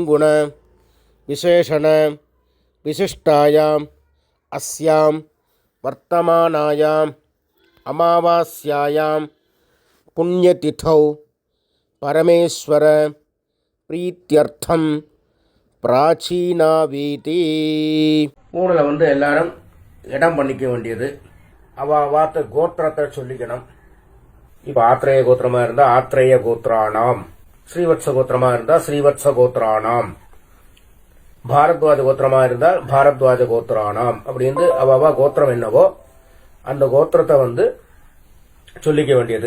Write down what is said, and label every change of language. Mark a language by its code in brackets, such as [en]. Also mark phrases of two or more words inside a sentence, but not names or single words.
[sa] गुण विशेषण विशिष्टायाम् अस्यां वर्तमानायाम् अमावास्यायां पुण्यतिथौ परमेश्वर प्रीत्यर्थं प्राचीनावीति [ta] ஊரில் எல்லாரும் இடம் பண்ணிக்க வேண்டியது வாத்த கோத்திரத்தை சொல்லிக்கணும். இப்போ ஆத்ரேய கோத்திரமா இருந்தா [sa] आत्रेय गोत्राणाम्, [ta] ஸ்ரீவத்ச கோத்திரமா இருந்தா [sa] श्रीवत्स गोत्राणाम्, [ta] பாரத்வாஜ கோத்திரமா இருந்தால் [sa] भारद्वाज गोत्राणाम् [ta] அப்படின்னு அவ கோத்திரம் என்னவோ அந்த கோத்திரத்தை சொல்லிக்க வேண்டியது.